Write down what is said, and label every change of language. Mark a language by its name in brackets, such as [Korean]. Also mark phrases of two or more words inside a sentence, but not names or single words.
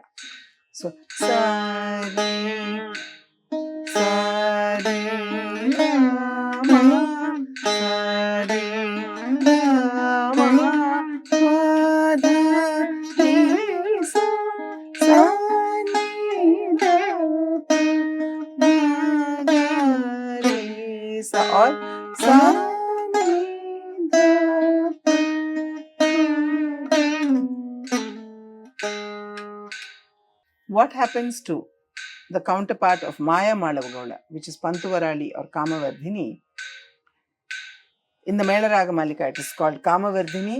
[English] So sa re sa re ga ma sa re ga ma pa dha ni sa sa ni da pa ga re sa, or sa. What happens to the counterpart of Maya Malavagola, which is Pantuvarali or Kamavardhini? In the Melaragamalika, it is called Kamavardhini.